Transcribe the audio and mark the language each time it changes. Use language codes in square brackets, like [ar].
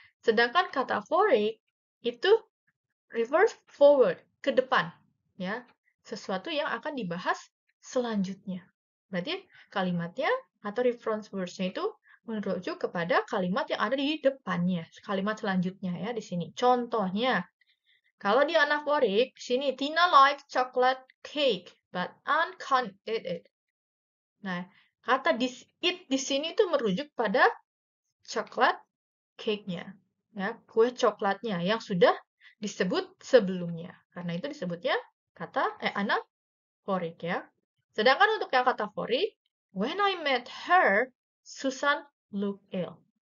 [id] Sedangkan kataphoric itu [en] refers forward, [id] ke depan, ya. Sesuatu yang akan dibahas selanjutnya. Berarti kalimatnya atau reference words-nya itu merujuk kepada kalimat yang ada di depannya, kalimat selanjutnya ya di sini. Contohnya, kalau di anaphoric, sini [en] Tina likes chocolate cake, but Anne can't eat it. [id] Nah, kata eat di sini itu merujuk pada coklat cake-nya, ya, kue coklatnya yang sudah disebut sebelumnya. Karena itu disebutnya anaphoric ya. Sedangkan untuk yang kataphoric, [en] when I met her, Susan looked ill.